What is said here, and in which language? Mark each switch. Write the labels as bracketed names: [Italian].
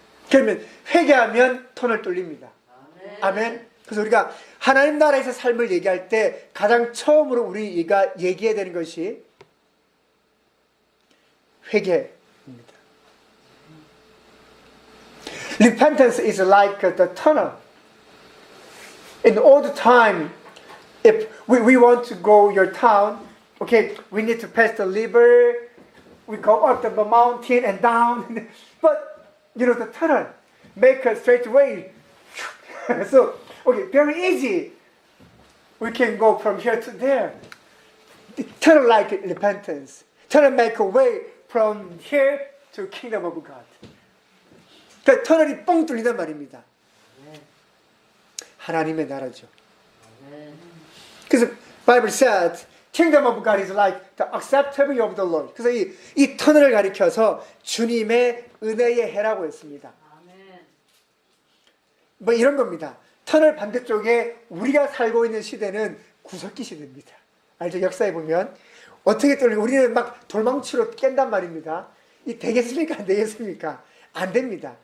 [Korean] 그러면 회개하면 터널 뚫립니다. 아멘. 그래서 우리가 하나님 나라에서 삶을 얘기할 때 가장 처음으로 우리가 얘기해야 되는 것이 회개입니다. [English] Repentance is like the tunnel. In all the time, if we want to go your town, okay, we need to pass the river, we go up the mountain and down. But, you know, the tunnel, make a straight way. So, okay, very easy. We can go from here to there. Tunnel like repentance. Tunnel make a way from here to kingdom of God. [Korean] 그 터널이 뻥 뚫린단 말입니다. 하나님의 나라죠. 그래서 [English] Bible said, Kingdom of God is like the acceptable of the Lord. [Korean] 그래서 이 터널을 가리켜서 주님의 은혜의 해라고 했습니다. 뭐 이런 겁니다. 터널 반대쪽에 우리가 살고 있는 시대는 구석기 시대입니다. 알죠? 역사에 보면 어떻게 뚫리고 우리는 막 돌망치로 깬단 말입니다. 이 되겠습니까? 안 되겠습니까? 안 됩니다.